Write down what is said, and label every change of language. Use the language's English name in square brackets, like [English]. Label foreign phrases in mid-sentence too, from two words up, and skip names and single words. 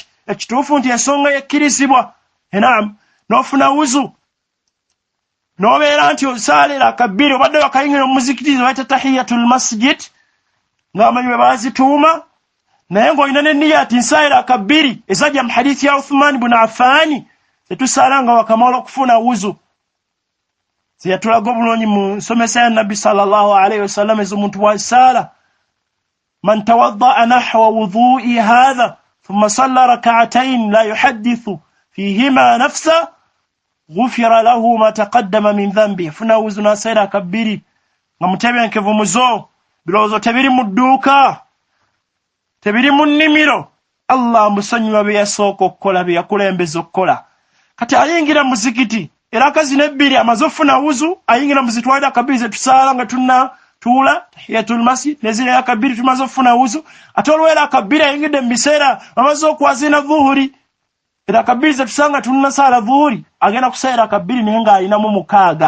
[Ganda] Ekituufu nti ensonga yekkirizibwa enam n'ofuna wuzu n'obeera nti osalira akabbiri obadde wakayingira mu muzikiti baita [Arabic] تحية المسجد [Ganda] ng'amanyi bwe bazituuma, naye ng'olina n'enniya ati nsalira akabbiri ezajja mu hadithi ya Uthman ibn Affan tetusala nga wakamala okufuna wuzu. Zeyatulaga obulungi mu nsomesa ya Nabbi [Arabic] صلى الله عليه وسلم [Ganda] ez'omuntu bw'asala [Arabic] من توضأ نحو وضوئي هذا ثم صلى ركعتين لا يحدث فيهما نفسه غفر له ما تقدم من ذنبه. [Ganda] Funa wuzu n'asalira akabbiri nga mutebenkevu muzo, birowoozo tebiri mu dduuka tebiri mu nnimiro, Allah musonyiwa bye yasooka okukola bye yakulembeza okukola. Kati ayingira mu muzikiti era akazi n'ebbiri amaze ofuna wuzu ayingira mu zitwalira akabbiri ze tusala nga tuula [Arabic] تحية المسجد [Ganda] nezira akabbiri tumaze ofuna wuzu, ate olwera akabbiri ayingidde mu biseera amaze okwazina dhuhuri era akabbiri ze tusanga tunna sala dhuhuri agenda kusalira akabbiri naye ng'alinamu mukaaga.